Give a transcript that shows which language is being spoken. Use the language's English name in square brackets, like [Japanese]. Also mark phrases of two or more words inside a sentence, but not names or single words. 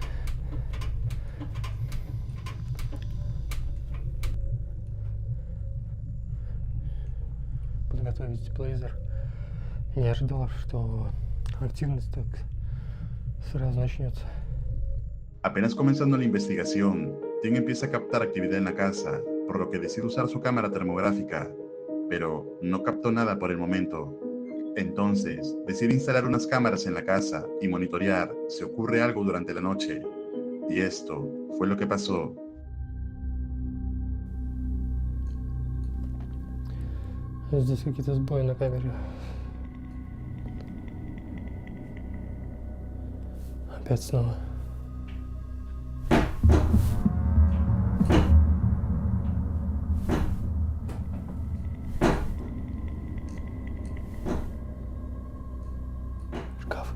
[Russian] Подготовить тепловизор. Не ожидал, что активность так сразу начнется. [Spanish] Apenas comenzando la investigación, Tim empieza a captar actividad en la casa, por lo que decide usar su cámara termográfica, pero no captó nada por el momento. Entonces, decide instalar unas cámaras en la casa y monitorear si ocurre algo durante la noche. Y esto fue lo que pasó. [Russian] Здесь какие-то сбои на камере. Опять снова. Шкаф.